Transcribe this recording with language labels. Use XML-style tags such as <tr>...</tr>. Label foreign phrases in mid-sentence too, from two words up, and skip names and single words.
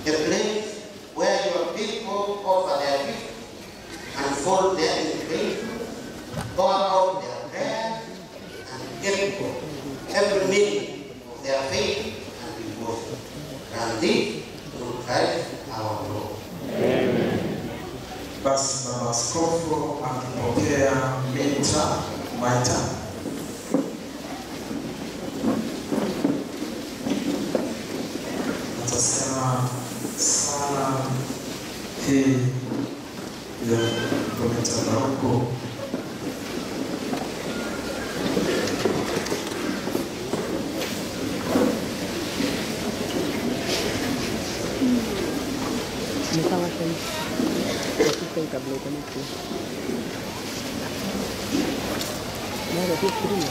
<en>A place where your people offer their gifts, unfold their invitation, pour out their prayers, and give every meaning of their faith and devotion. And this through Christ our Lord. Amen.</en> <sw>Basi baba askofu akipokea maita atasema sala hii ya kumetabaruku</sw> <es>Estaba ahí. Aquí está el cable con este. No, lo tienes frío.</es>